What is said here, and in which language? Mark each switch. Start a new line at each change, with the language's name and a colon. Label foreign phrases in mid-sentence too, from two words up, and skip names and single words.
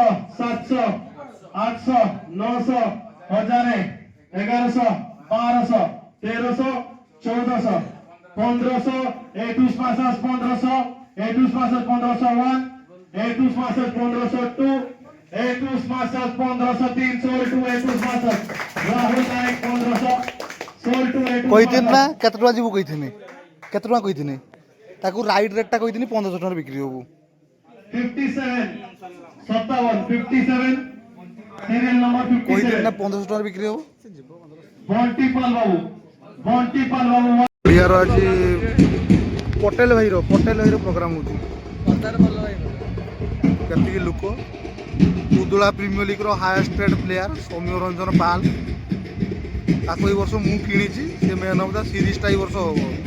English: 700 800 900 1000 1100 1200 1300 1400 1500 A2 Smashes 1500 A2 Smashes 1501 A2 Smashes 1502 A2 Smashes 1503 sold to A2 Smashes Rahul Naik 1500 sold to A2
Odia: କହିଥିଲି ନା କେତେ ଟଙ୍କା ଯିବୁ କହିଥିନି କେତେ ଟଙ୍କା କହିଥିନି ତାକୁ
English: right rate
Odia: କହିଥିନି 1500 ଟଙ୍କାରେ ବିକ୍ରି ହବୁ
English: 57 57 serial number
Odia: କହିଥିଲି ନା 57 1500 ଟଙ୍କାରେ ବିକ୍ରି ହବୁ Bonti Pal Babu ଓଡ଼ିଆର ଆଜି ପଟେଲ ଭାଇର ପ୍ରୋଗ୍ରାମ ହେଉଛି କେତିକି ଲୋକ ଉଦୁଳା ପ୍ରିମିୟର ଲିଗ୍ର
English: highest rate player
Odia: ସୌମ୍ୟ ରଞ୍ଜନ ପାଲ ତାକୁ ଏଇ ବର୍ଷ ମୁଁ କିଣିଛି ସେ
English: man of the series
Odia: ଏଇ ବର୍ଷ ହବ